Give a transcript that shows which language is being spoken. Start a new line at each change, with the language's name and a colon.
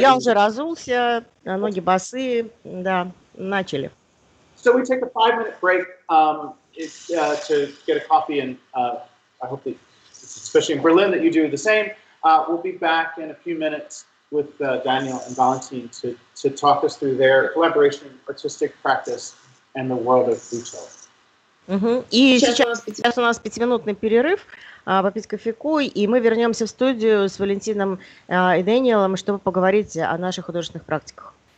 Russian: Я уже разулся, ноги босые, да, начали.
English: So we take a 5-minute break to get a coffee, and I hope that, especially in Berlin, that you do the same. We'll be back in a few minutes with Daniel and Valentin to talk us through their collaboration, artistic practice, and the world of retail.
Russian: И сейчас у нас 5-минутный перерыв, попить кофейку, и мы вернемся в студию с Валентином и Дэниелом, чтобы поговорить о наших художественных практиках.